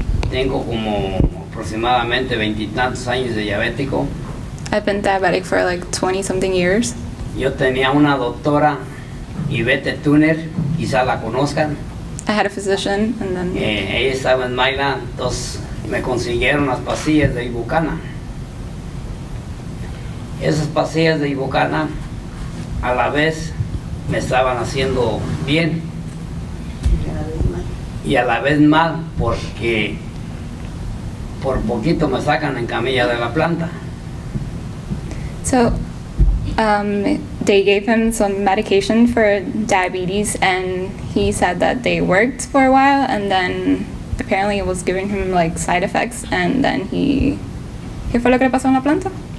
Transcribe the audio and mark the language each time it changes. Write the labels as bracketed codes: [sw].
[es] Tengo como aproximadamente 20 y tantos años de diabético. [en] I've been diabetic for like 20 something years. [es] Yo tenía una doctora, Ivette Tuner, quizá la conozcan. [en] I had a physician and then [es] Ella estaba en Maryland, entonces me consiguieron las pastillas de Ibucana. Esas pastillas de Ibucana a la vez me estaban haciendo bien y a la vez mal, porque por poquito me sacan en camilla de la planta. [en] So, they gave him some medication for diabetes, and he said that they worked for a while, and then apparently it was giving him like side effects, and then [es] ¿qué fue lo que le pasó en la planta?